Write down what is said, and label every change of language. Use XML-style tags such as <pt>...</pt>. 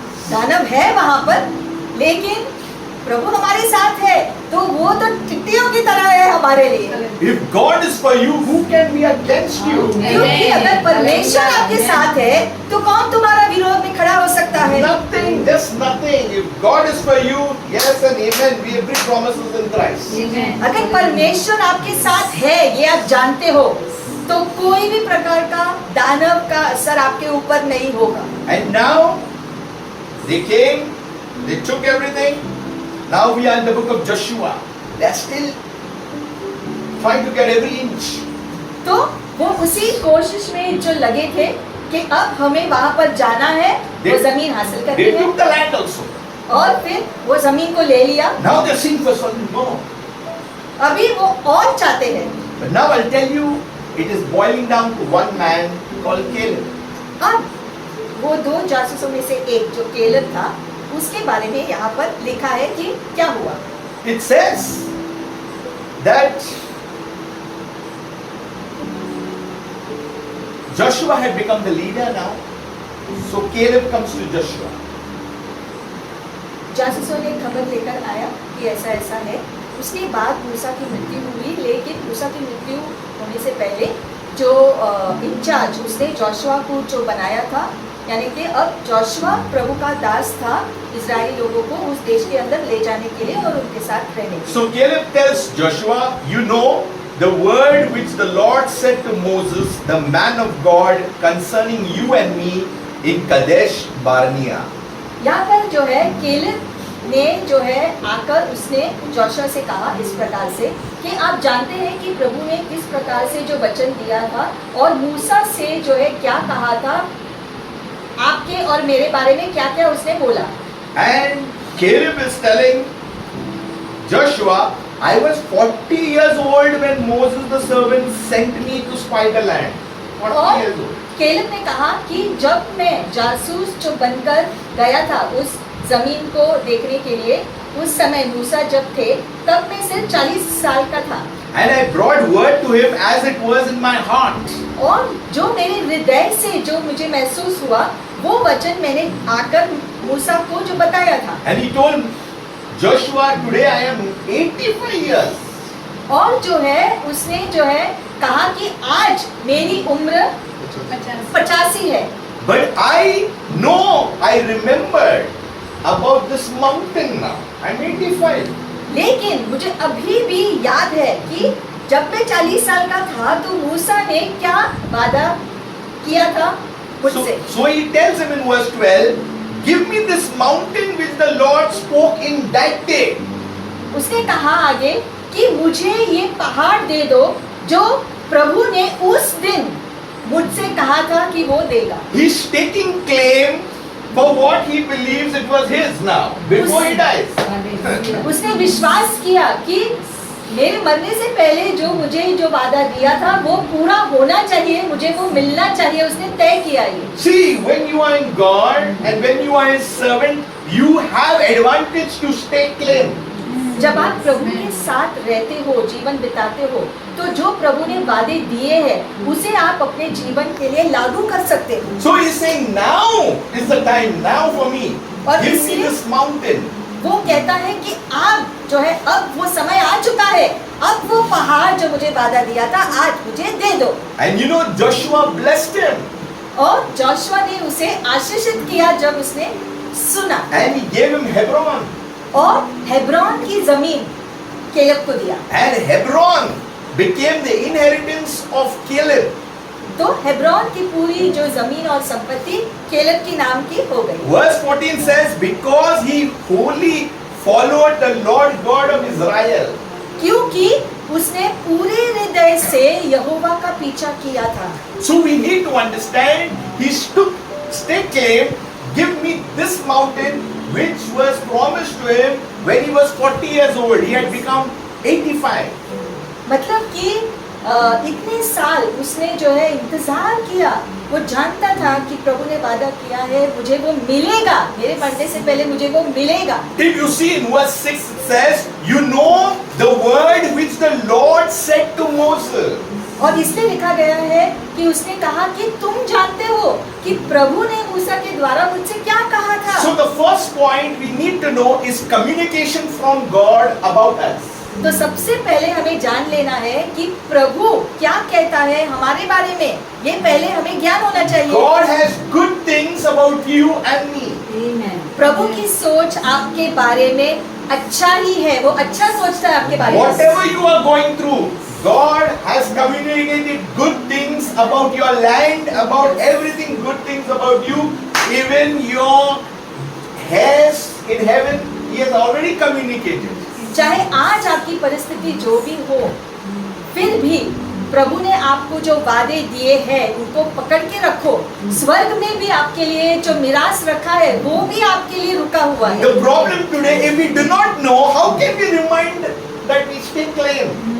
<hi>दानव है वहां पर, लेकिन प्रभु हमारे साथ है, तो वो तो टिड्डियों की तरह है हमारे लिए।</hi> <en>If God is for you, who can be against you?</en> <hi>क्योंकि अगर परमेश्वर आपके साथ है, तो कौन तुम्हारा विरोध में खड़ा हो सकता है?</hi> <en>Nothing, just nothing. If God is for you, yes and amen. We every promises in Christ.</en> <hi>अगर परमेश्वर आपके साथ है, ये आप जानते हो, तो कोई भी प्रकार का दानव का असर आपके ऊपर नहीं होगा।</hi> <en>And now they came, they took everything. Now we are in the book of Joshua. They are still trying to get every inch.</en> <hi>तो वो उसी कोशिश में जो लगे थे कि अब हमें वहां पर जाना है, वो जमीन हासिल करनी</hi> <en>They</en> <hi>है,</hi> <en>took the land also.</en> <hi>और फिर वो जमीन को ले लिया।</hi> <en>Now they're seeking for something more.</en> <hi>अभी वो और चाहते हैं।</hi> <en>But now I'll tell you, it is boiling down to one man called Caleb.</en> <hi>अब वो दो जासूसों में से एक जो केलेब था, उसके बारे में यहाँ पर लिखा है कि क्या हुआ।</hi> <en>It says that Joshua had become the leader now. So Caleb comes to Joshua.</en> <hi>जासूसों ने खबर लेकर आया कि ऐसा ऐसा है। उसके बाद मूसा की मृत्यु हुई, लेकिन मूसा की मृत्यु होने से पहले जो इंचार्ज उसने जोशुआ को जो बनाया था, यानी कि अब जोशुआ प्रभु का दास था इजरायली लोगों को उस देश के अंदर ले जाने के लिए और उनके साथ रहने के लिए।</hi> <en>So Caleb tells Joshua, you know the word which the Lord said to Moses, the man of God, concerning you and me in Kadesh Barnea.</en> <hi>यहाँ पर जो है केलेब ने जो है आकर उसने जोशुआ से कहा इस प्रकार से कि आप जानते हैं कि प्रभु ने किस प्रकार से जो वचन दिया था और मूसा से जो है क्या कहा था, आपके और मेरे बारे में क्या क्या उसने बोला।</hi> <en>And Caleb is telling Joshua, I was 40 years old when Moses the servant sent me to spy the land. 40 years old.</en> <hi>Caleb ने कहा कि जब मैं जासूस जो बनकर गया था उस जमीन को देखने के लिए, उस समय मूसा जब थे तब मैं सिर्फ 40 साल का था।</hi> <en>And I brought word to him as it was in my heart.</en> <hi>और जो मेरे हृदय से जो मुझे महसूस हुआ, वो वचन मैंने आकर मूसा को जो बताया था।</hi> <en>And he told Joshua, today I am 85 years.</en> <hi>और जो है उसने जो है कहा कि आज मेरी उम्र 85 है।</hi> <en>But I know, I remembered about this mountain now. I'm 85.</en> <hi>लेकिन मुझे अभी भी याद है कि जब मैं 40 साल का था तो मूसा ने क्या वादा किया था मुझसे।</hi> <en>So he tells him in verse 12, give me this mountain which the Lord spoke in that day.</en> <hi>उसने कहा आगे कि मुझे ये पहाड़ दे दो जो प्रभु ने उस दिन मुझसे कहा था कि वो देगा।</hi> <en>He's taking claim for what he believes it was his now, before he dies.</en> <hi>उसने विश्वास किया कि मेरे मरने से पहले जो मुझे जो वादा दिया था वो पूरा होना चाहिए, मुझे वो मिलना चाहिए, उसने तय किया ये।</hi> <en>See, when you are in God and when you are His servant, you have advantage to stake claim.</en> <hi>जब आप प्रभु के साथ रहते हो, जीवन बिताते हो, तो जो प्रभु ने वादे दिए हैं उसे आप अपने जीवन के लिए लागू कर सकते हो।</hi> <en>So he's saying, now is the time, now for me.</en> <hi>और</hi> <en>Give me</en> <hi>इसलिए</hi> <en>this mountain.</en> <hi>वो कहता है कि आप जो है अब वो समय आ चुका है, अब वो पहाड़ जो मुझे वादा दिया था आज मुझे दे दो।</hi> <en>And you know, Joshua blessed him.</en> <hi>और जोशुआ ने उसे आशीषित किया जब उसने सुना,</hi> <en>And he gave him Hebron.</en> <hi>और हेब्रोन की जमीन केलेब को दिया।</hi> <en>And Hebron became the inheritance of Caleb.</en> <hi>तो हेब्रोन की पूरी जो जमीन और संपत्ति केलेब की नाम की हो गई।</hi> <en>Verse 14 says, because he wholly followed the Lord God of Israel.</en> <hi>क्योंकि उसने पूरे हृदय से यहोवा का पीछा किया था।</hi> <en>So we need to understand, he stake claim, give me this mountain which was promised to him when he was 40 years old. He had become 85.</en> <hi>मतलब कि इतने साल उसने जो है इंतजार किया, वो जानता था कि प्रभु ने वादा किया है मुझे वो मिलेगा, मेरे मरने से पहले मुझे वो मिलेगा।</hi> <en>If you see in verse 6 it says, you know the word which the Lord said to Moses.</en> <hi>और इसलिए लिखा गया है कि उसने कहा कि तुम जानते हो कि प्रभु ने मूसा के द्वारा मुझसे क्या कहा था।</hi> <en>So the first point we need to know is communication from God about us.</en> <hi>तो सबसे पहले हमें जान लेना है कि प्रभु क्या कहता है हमारे बारे में, ये पहले हमें ज्ञान होना चाहिए।</hi> <en>God has good things about you and me.</en> <hi>प्रभु की सोच आपके बारे में अच्छा ही है, वो अच्छा सोचता है आपके बारे में।</hi> <en>Whatever you are going through, God has communicated good things about your land, about everything, good things about you, even your hairs in heaven, He has already communicated.</en> <hi>चाहे आज आपकी परिस्थिति जो भी हो, फिर भी प्रभु ने आपको जो वादे दिए हैं उनको पकड़ के रखो। स्वर्ग में भी आपके लिए जो मिरास रखा है वो भी आपके लिए रुका हुआ है।</hi> <en>The problem today, if we do not know, how can we remind that we still claim?</en>